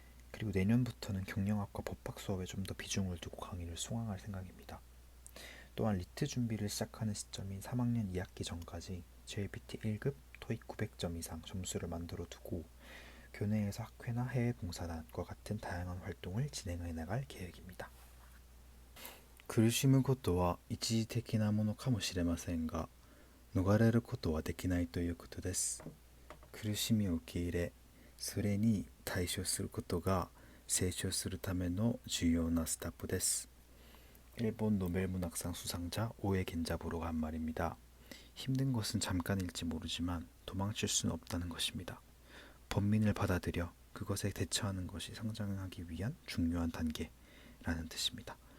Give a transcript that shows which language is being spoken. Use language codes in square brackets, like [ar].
[ko] 그리고 내년부터는 경영학과 법학 수업에 좀 더 비중을 두고 강의를 수강할 생각입니다. 또한 리트 준비를 시작하는 시점인 3학년 2학기 전까지 JLPT 1급 토익 900점 이상 점수를 만들어 두고 교내에서 학회나 해외 봉사단과 같은 다양한 활동을 진행해 나갈 계획입니다. [ja] 苦しむことは一時的なものかもしれませんが、逃れることはできないということです。苦しみを受け入れ、それに対処することが成長するための重要なステップです。 [ko] 일본 노벨문학상 수상자 오에 겐자부로가 한 말입니다. 힘든 것은 잠깐일지 모르지만 도망칠 수는 없다는 것입니다. 번민을 받아들여 그것에 대처하는 것이 성장하기 위한 중요한 단계라는 뜻입니다.